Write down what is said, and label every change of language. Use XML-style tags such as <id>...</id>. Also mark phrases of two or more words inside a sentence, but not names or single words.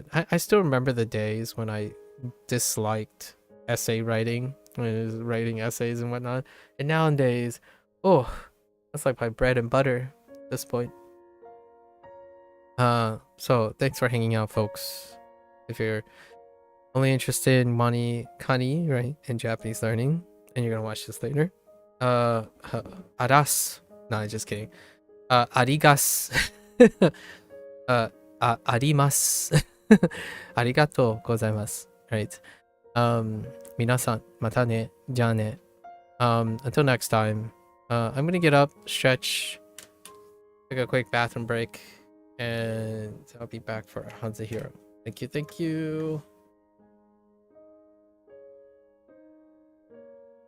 <en>I still remember the days when I disliked essay writing, when I was writing essays and whatnot, and nowadays, oh, that's like my bread and butter at this point. So thanks for hanging out, folks. If you're only interested in WaniKani, right, in Japanese learning, and you're gonna watch this later, aras. No, just kidding.</en> <ja>Arigas. Arimasu. Arigatou gozaimasu.</ja> <en>Right. Minasan,</en> <ja>mata ne. Ja ne.</ja> <en>Until next time, I'm gonna get up, stretch, take a quick bathroom break, and I'll be back for HanziHero. Thank you.</en>